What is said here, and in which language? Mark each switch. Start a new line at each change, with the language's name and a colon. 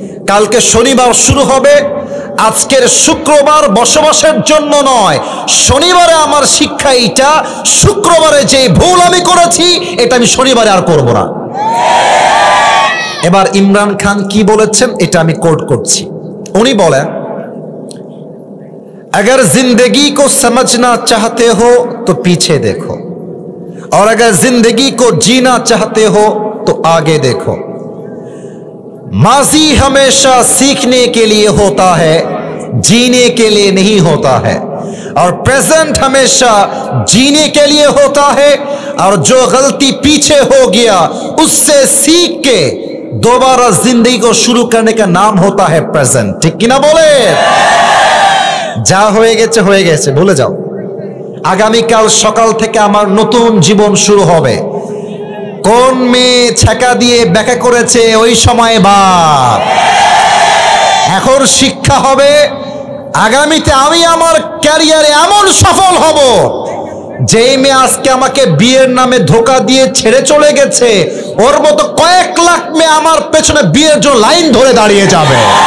Bangla: কালকে শনিবার শুরু হবে, আজকের শুক্রবার বসবাসের জন্য নয়, শনিবারে আমার শিক্ষা এইটা, শুক্রবারে যে ভুল আমি করেছি এটা আমি শনিবারে আর করব না। এবার ইমরান খান কি বলেছেন এটা আমি কোট করছি। উনি বলেন,
Hindi: अगर जिंदगी को समझना चाहते हो तो पीछे देखो, और अगर जिंदगी को जीना चाहते हो तो आगे देखो। माजी हमेशा सीखने के लिए होता है, जीने के लिए नहीं होता है, और प्रेजेंट हमेशा जीने के लिए होता है, और जो गलती पीछे हो गया उससे सीख के दोबारा जिंदगी को शुरू करने का नाम होता है प्रेजेंट।
Bangla: ठीक कि ना बोले? যা হয়ে গেছে ভুলে যাও। আগামীকাল সকাল থেকে আমার নতুন জীবন শুরু হবে। কোন মেয়ে ছ্যাঁকা দিয়ে ব্যাকা করেছে ওই সময় বাপ। এখন শিক্ষা হবে, আগামীতে আমি আমার ক্যারিয়ারে এমন সফল হব, যেই মেয়ে আজকে আমাকে বিয়ের নামে ধোকা দিয়ে ছেড়ে চলে গেছে, ওর মতো কয়েক লাখ মেয়ে আমার পেছনে বিয়ের জন্য লাইন ধরে দাঁড়িয়ে যাবে।